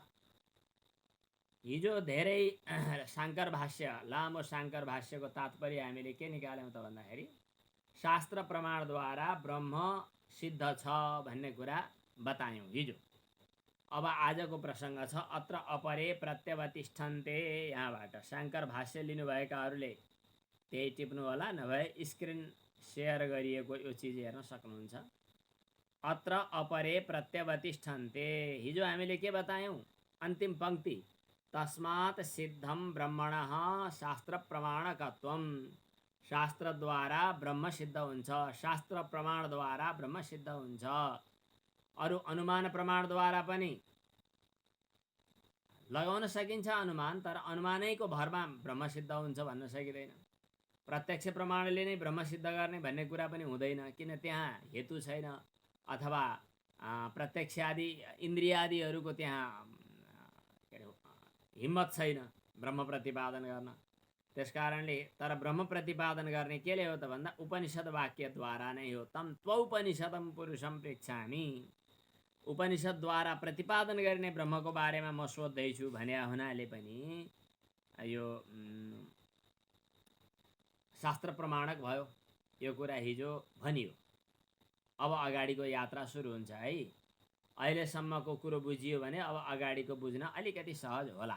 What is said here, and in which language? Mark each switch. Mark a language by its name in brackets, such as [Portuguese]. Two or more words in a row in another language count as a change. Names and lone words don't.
[Nepali] हिजो धेरै शाङ्कर भाष्य, लामो शाङ्कर भाष्यको तात्पर्य हामीले के निकाल्यौँ त भन्दाखेरि शास्त्र प्रमाणद्वारा ब्रह्म सिद्ध छ भन्ने कुरा बतायौँ हिजो। अब आजको प्रसङ्ग छ [Sanskrit] अत्र अपरे प्रत्यवतिष्ठन्ते। [Nepali] यहाँबाट शङ्कर भाष्य लिनुभएकाहरूले त्यही टिप्नु होला, नभए स्क्रिन सेयर गरिएको यो चिज हेर्न सक्नुहुन्छ। [Sanskrit] अत्र अपरे प्रत्यवतिष्ठन्ते, [Nepali] हिजो हामीले के बतायौँ? अन्तिम पङ्क्ति, [Sanskrit] तस्मात् सिद्धं ब्रह्मणः शास्त्र प्रमाणकत्वम। [Nepali] शास्त्रद्वारा ब्रह्म सिद्ध हुन्छ, शास्त्र प्रमाणद्वारा ब्रह्म सिद्ध हुन्छ। अरू अनुमान प्रमाणद्वारा पनि लगाउन सकिन्छ अनुमान, तर अनुमानैको भरमा ब्रह्म सिद्ध हुन्छ भन्न सकिँदैन। प्रत्यक्ष प्रमाणले नै ब्रह्म सिद्ध गर्ने भन्ने कुरा पनि हुँदैन, किन त्यहाँ हेतु छैन, अथवा प्रत्यक्ष आदि इन्द्रियादिहरूको त्यहाँ हिम्मत छैन ब्रह्म प्रतिपादन गर्न। त्यस कारणले तर ब्रह्म प्रतिपादन गर्ने केले हो त भन्दा उपनिषद वाक्यद्वारा नै हो। [Sanskrit] तम त्वौपनिषदम पुरुषम प्रेक्षामि। [Nepali] उपनिषदद्वारा प्रतिपादन गर्ने ब्रह्मको बारेमा म सोध्दैछु भने हुनाले पनि यो शास्त्र प्रमाणक भयो। यो कुरा हिजो भनियो। अब अगाडिको यात्रा सुरु हुन्छ है। अहिलेसम्मको कुरो बुझियो भने अब अगाडिको बुझ्न अलिकति सहज होला।